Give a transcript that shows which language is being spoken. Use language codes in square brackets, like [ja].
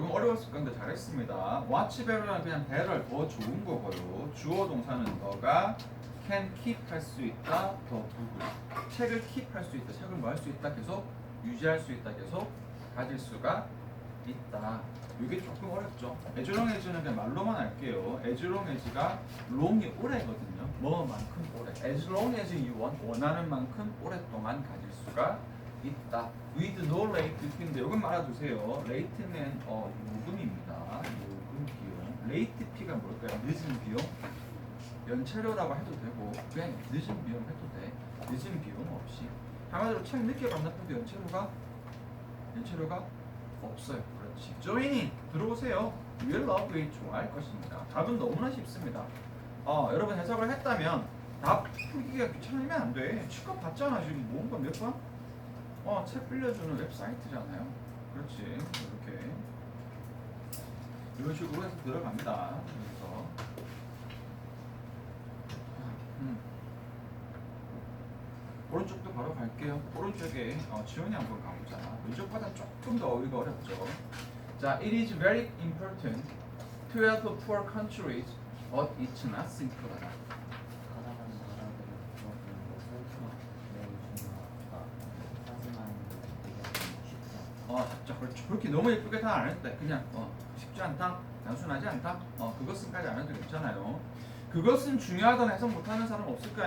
[ko] 이건 어려웠을 건데 잘했습니다. What's better는 그냥 better 더 좋은 거고요. 주어 동사는 너가 can keep 할 수 있다. 더 부분. 책을 keep 할 수 있다. 책을 뭐 할 수 있다. 계속 유지할 수 있다. 계속 가질 수가 있다. 이게 조금 어렵죠. as long as는 그냥 말로만 할게요. as long as가 long이 오래거든요. 뭐만큼 오래. [en] as long as you want [ko] 원하는 만큼 오랫동안 가질 수가 있다. with no late fee인데 이건 말아두세요. late는 요금입니다. 요금 비용. late fee가 뭘까요? 늦은 비용. 연체료라고 해도 되고 그냥 늦은 비용 해도 돼. 늦은 비용 없이. 한마디로 책 늦게 반납해도 연체료가 없어요. 그렇지. 조인이 들어오세요. will love it 좋아할 것입니다. 답은 너무나 쉽습니다. 여러분 해석을 했다면 답 풀기가 귀찮으면 안 돼. 취급 받잖아. 지금 모은 건 몇 번? 책 빌려주는 웹사이트잖아요. 그렇지. 이렇게 이런 식으로 해서 들어갑니다. 그래서 오른쪽도 바로 갈게요. 오른쪽에 지원이 한번 가보자. 왼쪽보다 조금 더 어휘가 어렵죠. [en] 자, it is very important to help poor countries, but it's not simple. [ko] 가져가는 나라들을 도와주는 것은 매우 중요하다. 하지만 이것은 쉽지 않다. 자, 그렇죠. 그렇게 너무 예쁘게 다 안 했대. 그냥 쉽지 않다, 단순하지 않다. 그것은까지 안 해도 괜찮아요. 그것은 중요하다는 해석 못하는 사람 없을까?